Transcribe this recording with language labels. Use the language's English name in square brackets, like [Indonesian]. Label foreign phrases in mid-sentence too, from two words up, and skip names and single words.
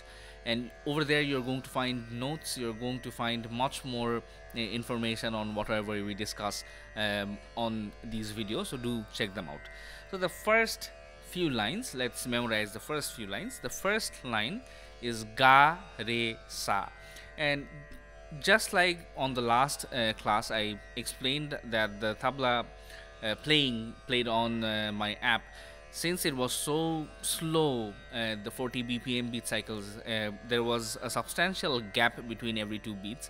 [English] And over there you're going to find notes, you're going to find much more information on whatever we discuss on these videos, so do check them out. So the first few lines, let's memorize the first few lines. The first line is ga, re, sa, and just like on the last class, I explained that the tabla played on my app, since it was so slow, the 40 BPM beat cycles, there was a substantial gap between every 2 beats.